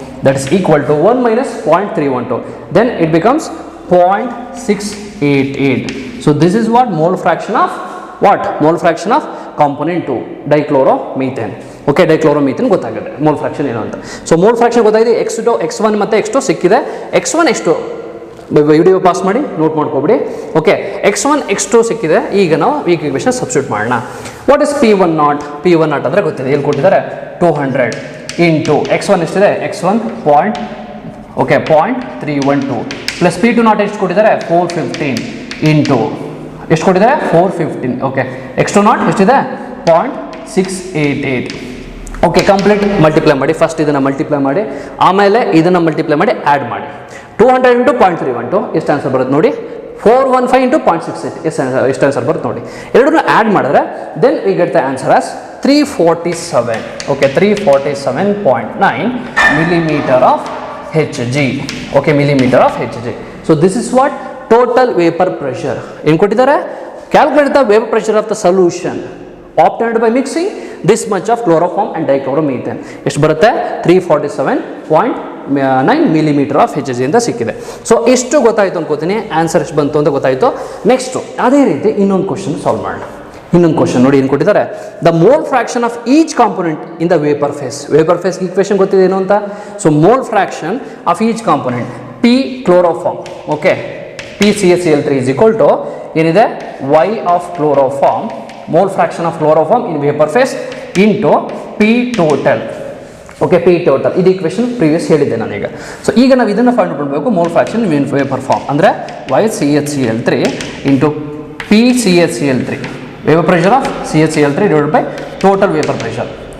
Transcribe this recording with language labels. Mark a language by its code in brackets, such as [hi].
[en] That is equal to 1 minus 0.312. Then it becomes 0.688. So this is what mole fraction of what? Mole fraction of component 2 dichloromethane. [kn] Okay ಡೈಕ್ಲೋರೋಮೀಥೇನ್ ಗೊತ್ತಾಗಿದೆ mole fraction ಏನು ಅಂತ. So mole fraction ಗೊತ್ತಾಗಿದೆ. x1 ಮತ್ತು x2 ಸಿಕ್ಕಿದೆ. x1 x2 video pause ಮಾಡಿ note ಮಾಡ್ಕೊಬಿಡಿ. Okay x1 x2 ಸಿಕ್ಕಿದೆ. ಈಗ ನಾವು ಈಕ್ವೇಷನ್ ಸಬ್ಸ್ಟಿಟ್ಯೂಟ್ ಮಾಡೋಣ. [en] what is P1 not [kn] ಅಂದರೆ ಗೊತ್ತಿದೆ. ಎಲ್ಲಿ ಕೊಟ್ಟಿದ್ದಾರೆ 200 ಇಂಟು x1 ಎಷ್ಟಿದೆ x1 0.312 ಪ್ಲಸ್ P2 ನಾಟ್ ಎಷ್ಟು ಕೊಟ್ಟಿದ್ದಾರೆ 415 ಇಂಟು ಎಷ್ಟು ಕೊಟ್ಟಿದ್ದಾರೆ 415. ಓಕೆ x2 ನಾಟ್ ಎಷ್ಟಿದೆ 0.688. ಓಕೆ ಕಂಪ್ಲೀಟ್ ಮಲ್ಟಿಪ್ಲೈ ಮಾಡಿ. ಫಸ್ಟ್ ಇದನ್ನು ಮಲ್ಟಿಪ್ಲೈ ಮಾಡಿ, ಆಮೇಲೆ ಇದನ್ನು ಮಲ್ಟಿಪ್ಲೈ ಮಾಡಿ ಆ್ಯಡ್ ಮಾಡಿ. 200 ಇಂಟು 0.312 ಎಷ್ಟು ಆನ್ಸರ್ ಬರುತ್ತೆ ನೋಡಿ. 415 ಇಂಟು 0.68 ಎಷ್ಟು ಆನ್ಸರ್ ಬರುತ್ತೆ ನೋಡಿ. ಎರಡನ್ನೂ ಆ್ಯಡ್ ಮಾಡಿದ್ರೆ [en] Then we get the answer as 347. Okay 347.9 millimetre of Hg. Okay millimetre of Hg. So this is what total vapour pressure. [kn] ಏನು ಕೊಟ್ಟಿದ್ದಾರೆ? [en] Calculate the vapour pressure of the solution obtained by mixing this much of chloroform and dichloromethane. [kn] ಎಷ್ಟು ಬರುತ್ತೆ 347.9 millimetre of Hg ಅಂತ ಸಿಕ್ಕಿದೆ. So ಇಷ್ಟು ಗೊತ್ತಾಯಿತು ಅನ್ಕೋತೀನಿ. Answer ಎಷ್ಟು ಬಂತು ಅಂತ ಗೊತ್ತಾಯಿತು. ನೆಕ್ಸ್ಟು ಅದೇ ರೀತಿ ಇನ್ನೊಂದು ಕ್ವಶನ್ ಸಾಲ್ವ್ ಮಾಡೋಣ. ಇನ್ನೊಂದು ಕ್ವಶನ್ ನೋಡಿ ಏನು ಕೊಟ್ಟಿದ್ದಾರೆ. [en] The mole fraction of each component in the vapour phase. [kn] Vapour face equation ಗೊತ್ತಿದೆ ಏನು ಅಂತ. [en] So mole fraction of each component P chloroform. Okay PCl3 is equal to [kn] ಏನಿದೆ [en] Y of chloroform, mole fraction of chloroform in vapor phase into P total. [kn] Okay P total ಇದು equation previous ಹೇಳಿದ್ದೆ ನಾನೀಗ. So ಈಗ ನಾವು ಇದನ್ನು find ಮಾಡಬೇಕು. [en] Mole fraction in vapour form ಅಂದರೆ YCHCl3 into PCHCl3 vapour pressure of CHCl3 divided by total vapour pressure.